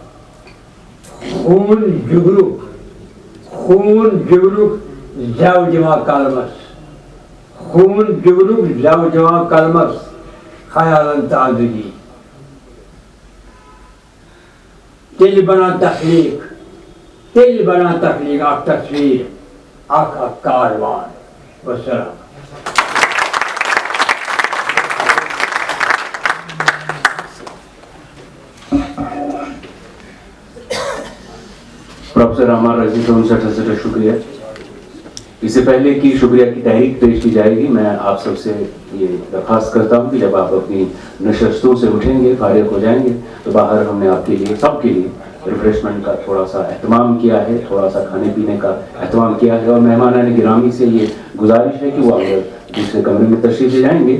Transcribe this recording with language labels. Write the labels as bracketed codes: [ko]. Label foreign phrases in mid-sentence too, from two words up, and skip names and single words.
[ks] خوٗن جگرُک زٮ۪و دِوان قلمس خیالن تہٕ آزٲدی تیٚلہِ بنان تخلیٖق اکھ تصویٖر اکھ کاروان وسلام [ur] پروفیسر عمار رضی کا ان سے شکریہ. اس سے پہلے کہ شکریہ کی تحریک پیش کی جائے گی میں آپ سب سے یہ درخواست کرتا ہوں کہ جب آپ اپنی نشستوں سے اٹھیں گے فارغ ہو جائیں گے تو باہر ہم نے آپ کے لیے سب کے لیے ریفریشمنٹ کا تھوڑا سا اہتمام کیا ہے, تھوڑا سا کھانے پینے کا اہتمام کیا ہے, اور مہمانان گرامی سے یہ گزارش ہے کہ وہ اگر دوسرے کمرے میں تشریف لے جائیں گے.